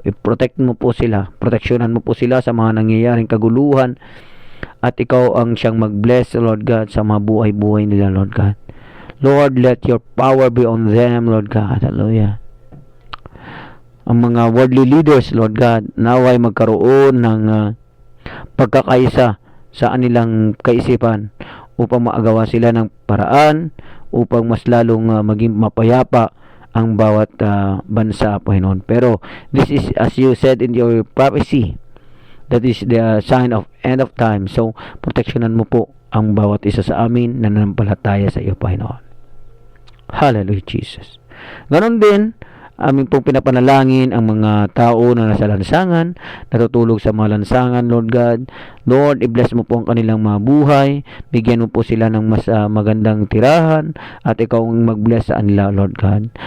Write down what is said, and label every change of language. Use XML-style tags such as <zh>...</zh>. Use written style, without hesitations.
<tl>I-protect mo po sila, proteksyonan mo po sila sa mga nangyayaring kaguluhan, at ikaw ang siyang mag-bless, Lord God, sa mga buhay-buhay nila, Lord God.</tl> <en>Lord, let your power be on them, Lord God. Hallelujah.</en> <tl>Ang mga worldly leaders, Lord God, naway magkaroon ng pagkakaisa sa kanilang kaisipan upang maagawa sila ng paraan upang mas lalong maging mapayapa ang bawat bansa, Panginoon.</tl> <en>Pero this is, as you said in your prophecy, that is the sign of end of time.</en> <tl>So, proteksyonan mo po ang bawat isa sa amin na nanampalataya sa iyo, Panginoon. Hallelujah, Jesus. Ganon din, aming pong pinapanalangin ang mga tao na nasa lansangan, natutulog sa mga lansangan, Lord God. Lord, i-bless mo po ang kanilang mga buhay, bigyan mo po sila ng mas magandang tirahan, at ikaw ang mag-bless sa kanila, Lord God.</tl>